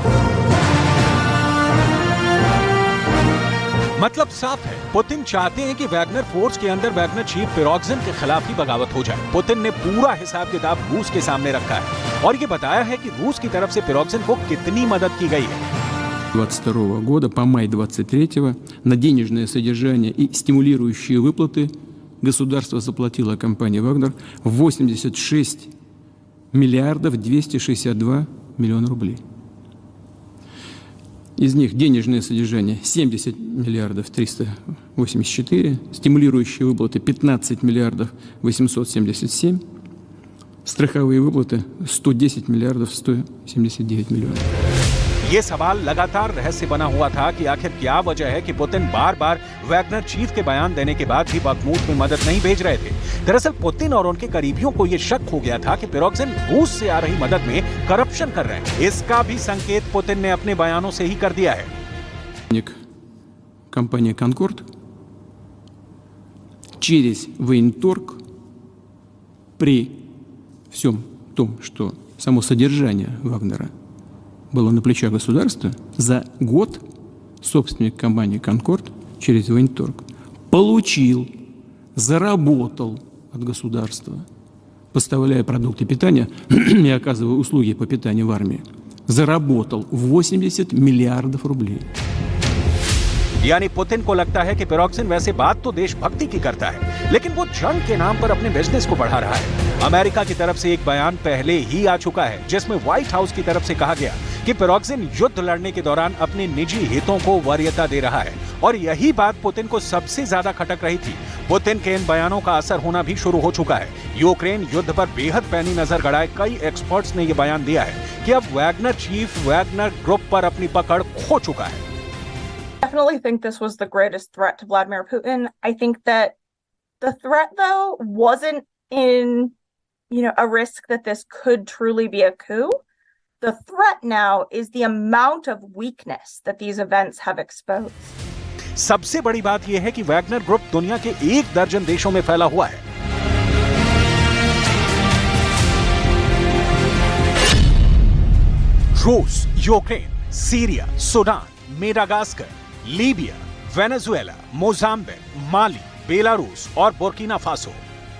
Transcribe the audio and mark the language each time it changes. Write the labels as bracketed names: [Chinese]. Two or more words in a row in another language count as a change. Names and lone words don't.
[Hindi] मतलब साफ है, पुतिन चाहते हैं कि वैगनर फोर्स के अंदर वैगनर चीफ पिरोग्जिन के खिलाफ ही बगावत हो जाए। पुतिन ने पूरा हिसाब किताब रूस के सामने रखा है और ये बताया है कि रूस की तरफ से पिरोग्जिन को कितनी मदद की गई है। [Russian] 22 года по май 23 на денежное содержание и стимулирующие выплаты государство заплатило компании «Вагнер» 86 миллиардов 262 миллиона рублей. Из них денежное содержание 70 миллиардов 384, стимулирующие выплаты 15 миллиардов 877, страховые выплаты 110 миллиардов 179 миллионов. [Hindi] ये सवाल लगातार रहस्य बना हुआ था कि आखिर क्या वजह है कि पुतिन बार बार वैगनर चीफ के बयान देने के बाद भी बखमूत में मदद नहीं भेज रहे थे। दरअसल पुतिन और उनके करीबियों को यह शक हो गया था कि पिरोग्जिन रूस से आ रही मदद में करप्शन कर रहे हैं। इसका भी संकेत पुतिन ने अपने बयानों से ही कर दिया है। [Russian] Компания «Конкорд» через военторг при всем том, что само содержание Вагнера было на плечах государства, за год собственник компании «Конкорд» через военторг получил, заработал от государства, поставляя продукты питания и оказывая услуги по питанию в армии, заработал 80 миллиардов рублей. [Hindi] यानी पुतिन को लगता है कि पिरोग्जिन वैसे बात तो देशभक्ति की करता है, लेकिन वो जंग के नाम पर अपने बिजनेस को बढ़ा रहा है। अमेरिका की तरफ से एक बयान पहले ही आ चुका है जिसमें व्हाइट हाउस की तरफ से कहा गया कि पिरोग्जिन युद्ध लड़ने के दौरान अपने निजी हितों को वरीयता दे रहा है और यही बात पुतिन को सबसे ज्यादा खटक रही थी। पुतिन के इन बयानों का असर होना भी शुरू हो चुका है। यूक्रेन युद्ध पर बेहद पैनी नजर गड़ाए कई एक्सपर्ट्स ने यह बयान दिया है कि अब वैगनर चीफ वैगनर ग्रुप पर अपनी पकड़ खो चुका है। [English] Definitely think this was the greatest threat to Vladimir Putin. I think that the threat, though, wasn't in, a risk that this could truly be a coup. The threat now is the amount of weakness that these events have exposed. [Hindi] सबसे बड़ी बात यह है कि वैगनर ग्रुप दुनिया के 1 दर्जन देशों में फैला हुआ है। रूस, यूक्रेन, सीरिया, सूडान, मेडागास्कर, लीबिया, वेनेजुएला, मोजाम्बिक, माली, बेलारूस और बुर्किना फासो।